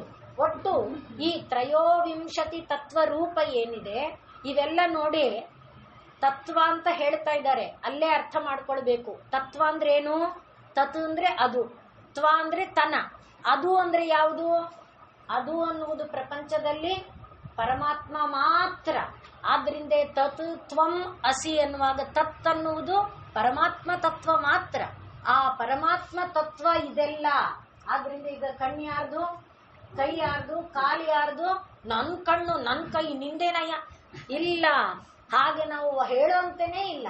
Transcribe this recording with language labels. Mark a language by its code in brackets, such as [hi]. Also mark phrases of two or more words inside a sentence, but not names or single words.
[kn] ಒಟ್ಟು ಈ ತ್ರಯೋವಿಂಶತಿ ತತ್ವ ರೂಪ ಏನಿದೆ ಇವೆಲ್ಲ ನೋಡಿ ತತ್ವ ಅಂತ ಹೇಳ್ತಾ ಇದ್ದಾರೆ. ಅಲ್ಲೇ ಅರ್ಥ ಮಾಡ್ಕೊಳ್ಬೇಕು. ತತ್ವ ಅಂದ್ರೆ ಏನು? ತತ್ ಅಂದ್ರೆ ಅದು, ತ್ವ ಅಂದ್ರೆ ತನ, ಅದು ಅಂದ್ರೆ ಯಾವುದು? ಅದು ಅನ್ನುವುದು ಪ್ರಪಂಚದಲ್ಲಿ ಪರಮಾತ್ಮ ಮಾತ್ರ. ಆದ್ರಿಂದ [sa] ತತ್ ತ್ವಂ ಅಸಿ [kn] ಅನ್ನುವಾಗ ತತ್ ಅನ್ನುವುದು ಪರಮಾತ್ಮ ತತ್ವ ಮಾತ್ರ. ಆ ಪರಮಾತ್ಮ ತತ್ವ ಇದೆಲ್ಲ. ಆದ್ರಿಂದ ಈಗ ಕಣ್ಣು ಯಾರ್ದು, ಕೈ ಯಾರ್ದು, ಕಾಲು ಯಾರ್ದು? ನನ್ ಕಣ್ಣು ನನ್ ಕೈ ನಿಂದೇನಯ್ಯ ಇಲ್ಲ. ಹಾಗೆ ನಾವು ಹೇಳೋಂತನೇ ಇಲ್ಲ.